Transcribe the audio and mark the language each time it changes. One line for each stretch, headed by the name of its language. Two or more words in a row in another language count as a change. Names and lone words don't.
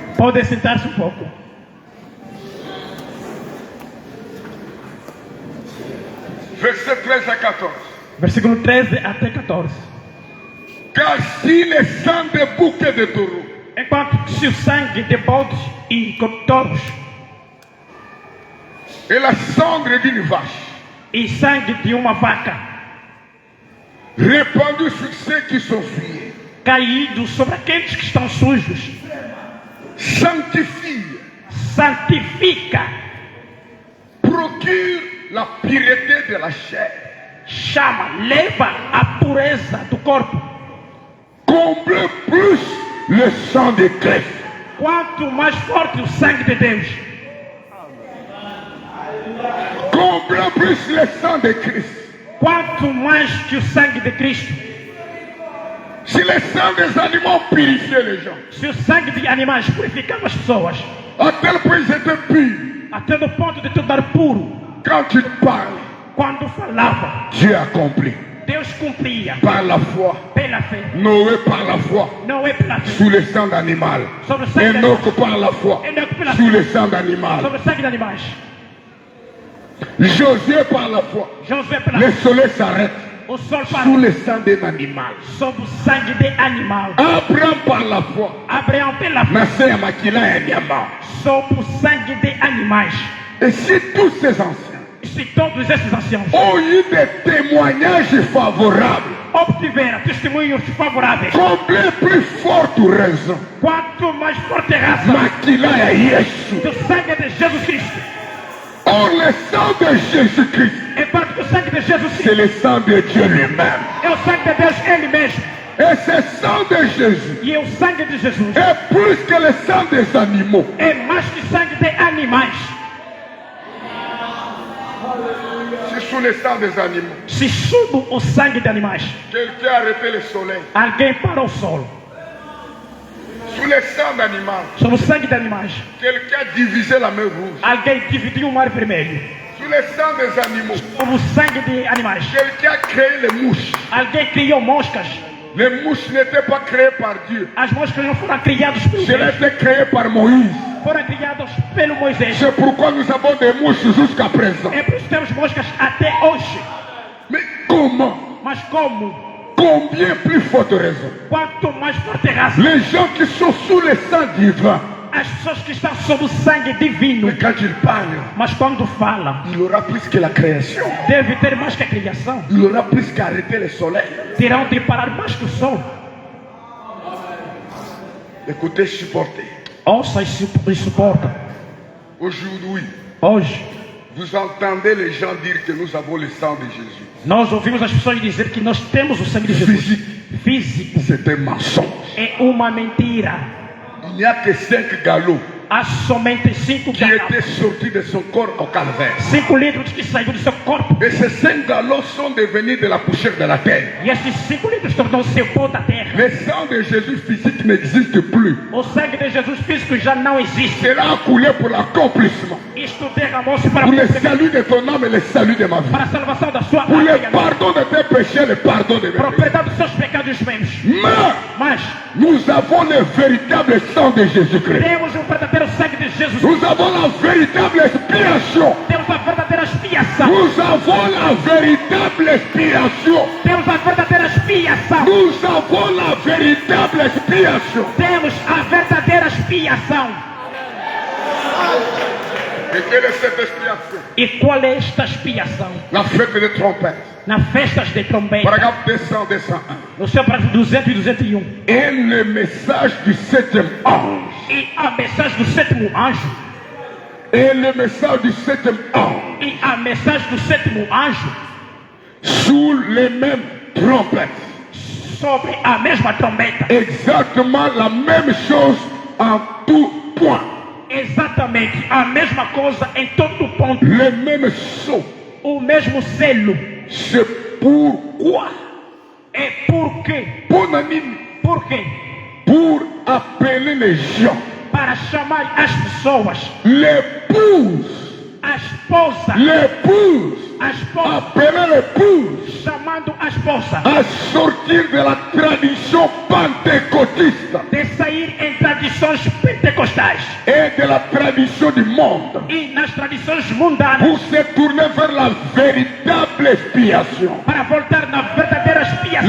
Portuguese: Pode sentar-se um pouco.
French: Verset 13 à 14.
Portuguese: Versículo 13 até 14.
French: Car si le sang de bouc et de taureau
Portuguese: Enquanto que se o sangue de bodes e touros
French: et la cendre d'une vache
Portuguese: e sangue de uma vaca
French: répandu sur ceux qui sont souillés,
Portuguese: caído sobre aqueles que estão sujos,
French: sanctifie,
Portuguese: santifica,
French: procure la pureté de la chair,
Portuguese: chama, leva a pureza do corpo.
French: comble plus le sang de Christ.
Portuguese: Quanto mais forte o sangue de Deus,
French: comble plus le sang de Christ.
Portuguese: quanto mais que o sangue de Cristo.
French: Si le sang des animaux purifiait les gens,
Portuguese: Se o sangue de animais purificava as pessoas,
French: à tel point ils étaient purs,
Portuguese: até no ponto de tornar puro,
French: quand tu parles,
Portuguese: quando falava,
French: Dieu accomplit.
Portuguese: Deus cumpria
French: Par la foi,
Portuguese: pela fé.
French: Noé par la foi,
Portuguese: Não é pela fé.
French: sous le sang d'animal.
Portuguese: Sobre o sangue de animais.
French: Enoch par la foi,
Portuguese: Enoch pela
French: sous le
Portuguese: fé.
French: sang d'animal.
Portuguese: Sobre o sangue de animais.
French: Josué par la foi,
Portuguese: Josué pela
French: le
Portuguese: fé.
French: soleil s'arrête
Portuguese: O sol
French: sous
Portuguese: parou
French: le sang d'un animal.
Portuguese: sobre o sangue de animal.
French: Abraham par la foi,
Portuguese: Abraão pela fé. nasceu à Makila et Niama. Sobre o sangue de animais.
French: Et si tous ces anciens
Portuguese: Se todos esses anciãos
French: ont eu des témoignages favorables,
Portuguese: obtiveram testemunhos favoráveis,
French: combien plus forte raison
Portuguese: quanto mais forte a razão
French: Makila et Yesu.
Portuguese: do sangue de Jesus Cristo.
French: Or le sang de Jésus-Christ,
Portuguese: É parte do sangue de Jesus
French: c'est
Portuguese: Cristo.
French: le sang de Dieu lui-même.
Portuguese: É o sangue de Deus Ele mesmo.
French: Et ce sang de Jésus
Portuguese: E é o sangue de Jesus.
French: est plus que le sang des animaux.
Portuguese: É mais que sangue de animais.
French: C'est sous le sang des animaux.
Portuguese: Se subo o sangue de animais,
French: Quelqu'un a arrêté le soleil.
Portuguese: alguém para o sol.
French: Sous le sang d'animal,
Portuguese: Sobre o sangue de animais,
French: quelqu'un a divisé la mer rouge.
Portuguese: alguém dividiu o mar vermelho.
French: Sous le sang des animaux,
Portuguese: Sobre o sangue de animais,
French: quelqu'un a créé les mouches.
Portuguese: alguém criou moscas.
French: Les mouches n'étaient pas créées par Dieu.
Portuguese: As moscas não foram criadas por
French: Cela a
Portuguese: Deus,
French: été créé par Moïse.
Portuguese: foram criadas pelo Moisés.
French: C'est pourquoi nous avons des mouches jusqu'à présent.
Portuguese: É por isso que temos moscas até hoje.
French: Mais comment?
Portuguese: Mas como?
French: Combien plus forte raison?
Portuguese: Quanto mais forte a razão,
French: Les gens qui sont sous le sang divin,
Portuguese: as pessoas que estão sob o sangue divino,
French: mais quand ils parlent,
Portuguese: mas quando falam,
French: il aura plus que la création.
Portuguese: deve ter mais que a criação.
French: Il aura plus qu'arrêter le soleil.
Portuguese: Terão de parar mais que o sol.
French: Écoutez, supportez.
Portuguese: Ouça e suporta.
French: Aujourd'hui,
Portuguese: Hoje,
French: vous entendez les gens dire que nous avons le sang de Jésus.
Portuguese: nós ouvimos as pessoas dizer que nós temos o sangue de Jesus. Físico.
French: C'est un mensonge.
Portuguese: É uma mentira.
French: Il n'y a que 5 galops
Portuguese: Há somente 5
French: qui étaient sortis de son corps au calvaire.
Portuguese: 5 litros que saíram do seu corpo.
French: Et ces 5 galops sont devenus de la poussière de la terre.
Portuguese: E esses 5 litros tornou-se o pó da terra.
French: Le sang de Jésus physique n'existe plus.
Portuguese: O sangue de Jesus físico já não existe.
French: Cela a coulé pour l'accomplissement.
Portuguese: Isto derramou-se para
French: Pour le
Portuguese: cumprir-
French: salut de ton âme et le salut de ma vie.
Portuguese: para a salvação da sua
French: Pour
Portuguese: alma
French: le
Portuguese: e a minha.
French: pardon de tes péchés, le pardon de mes
Portuguese: Para o
French: péchés.
Portuguese: perdão dos seus pecados meus.
French: Mais
Portuguese: Mas
French: nous avons le véritable sang de Jésus-Christ.
Portuguese: temos o verdadeiro sangue de Jesus.
French: Nous avons la véritable expiation.
Portuguese: Temos a verdadeira expiação.
French: Nous avons la véritable expiation.
Portuguese: Temos a verdadeira expiação.
French: Nous avons la véritable expiation.
Portuguese: Temos a verdadeira expiação.
French: Et quelle est cette expiation?
Portuguese: E qual é esta expiação?
French: La fête des trompettes.
Portuguese: Na festas de trombeta,
French: Paragraphe 200, 201.
Portuguese: no seu parágrafo 200 e 201.
French: Et le message du septième ange.
Portuguese: E a mensagem do sétimo anjo.
French: Et le message du septième ange.
Portuguese: E a mensagem do sétimo anjo.
French: Sous les mêmes trompettes.
Portuguese: Sobre a mesma trombeta.
French: Exactement la même chose en tout point.
Portuguese: Exatamente a mesma coisa em todo o ponto.
French: Le même sceau.
Portuguese: O mesmo selo.
French: C'est pourquoi.
Portuguese: É porque.
French: Pour Nanine.
Portuguese: Por quê?
French: Pour appeler les gens.
Portuguese: Para chamar as pessoas.
French: L'épouse.
Portuguese: A esposa.
French: L'épouse.
Portuguese: A esposa.
French: Appeler l'épouse.
Portuguese: Chamando a esposa.
French: À sortir de la tradition pentecôtiste.
Portuguese: De sair em tradições pentecostais.
French: Et de la tradition du monde.
Portuguese: E nas tradições mundanas.
French: Pour se tourner vers la véritable expiation.
Portuguese: Para voltar na verdadeira expiação.